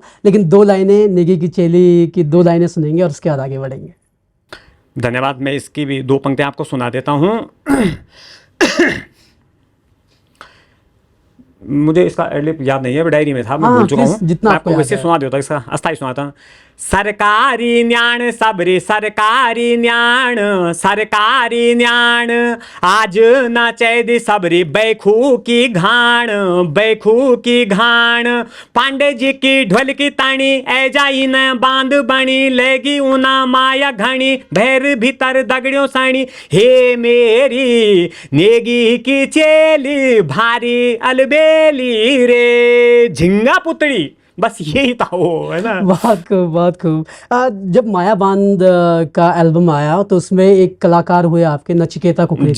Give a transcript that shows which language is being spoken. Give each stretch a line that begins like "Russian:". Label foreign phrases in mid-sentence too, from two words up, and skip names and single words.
Hindi: लेकिन 2 लाइनें नेगी की चेली की 2 लाइनें सुनेंगे और उसके बाद आगे बढ़ेंगे। धन्यवाद। मैं इसकी भी 2 पंक्तियाँ आपको सुना देता हूँ। मुझे इसका एडलिप याद नहीं है, डायरी में था, मैं हाँ, भूल चुका please, हूँ। जितना मैं आपको आपको याद वैसे है। सुना देता हूँ, इसका अस्थाई सुनाता हूँ।
Garhwali: सरकारी न्याण सबरी सरकारी न्याण, सरकारी न्याण आज न चैदी सबरी बैखू की घाण, बैखू की घाण। पांडे जी की ढोल की ताणी ऐ जाई न बांध बनी, लेगी उना माया घणी भैर भीतर दगड़ियों साणी। हे मेरी नेगी की चेली भारी अलबेली रे, झिंगा पुतड़ी।
Hindi: बस यही था वो, है ना। बहुत खूब, बहुत खूब। जब माया बांध का एल्बम आया तो उसमें एक कलाकार हुए आपके नचिकेता कुकरेती,